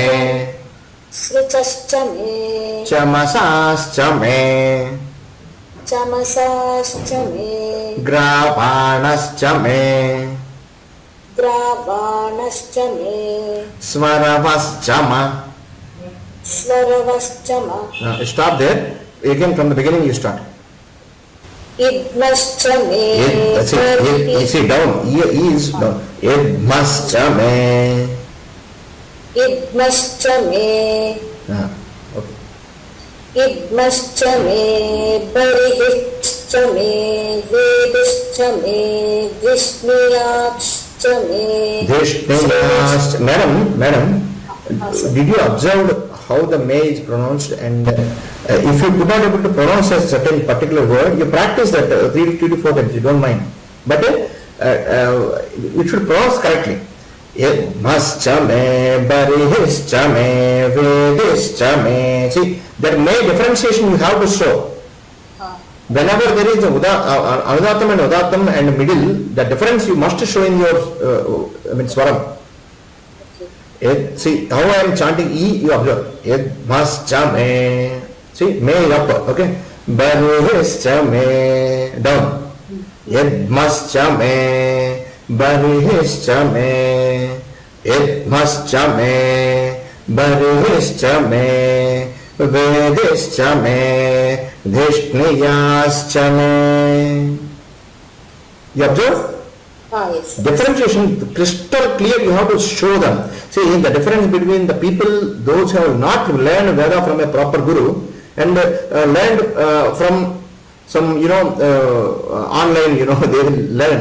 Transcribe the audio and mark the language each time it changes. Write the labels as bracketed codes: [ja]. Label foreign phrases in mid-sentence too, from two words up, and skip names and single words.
[sa] स्रुचश्च मे. चमसाश्च मे. चमसाश्च मे. ग्रावाणश्च मे. ग्रावाणश्च मे. स्वरवश्च म. स्वरवश्च म. [en] Stop there. Again from the beginning you start. [sa] इध्मश्च मे. [en] See down. E is down. [sa] इध्मश्च मे. इध्मश्च मे. [en] Okay. [sa] इध्मश्च मे. बर्हिश्च मे. वेदिश्च मे. धिष्णियाश्च मे. Dishniyascha. [en] Madam, did you observe how the may is pronounced? And if you could not able to pronounce a certain particular word, you practice that 3 to 4 times, you don't mind. But it should pronounce correctly. [sa] इध्मश्च मे, बर्हिश्च मे, वेदिश्च मे. [en] See, that may differentiation you have to show. Whenever there is anudatam and udattam and middle, the difference you must show in your swaram. See how I am chanting E, you observe. [sa] इध्मश्च मे. [en] See, me up, okay. [sa] बर्हिश्च मे, down. इध्मश्च मे, बर्हिश्च मे. इध्मश्च मे, बर्हिश्च मे. वेदिश्च मे, धिष्णियाश्च मे. [en] You observe? Yes. Differentiation, crystal clear, you have to show them. See, the difference between the people, those who have not learned Veda from a proper guru and learned from some, online, they will learn.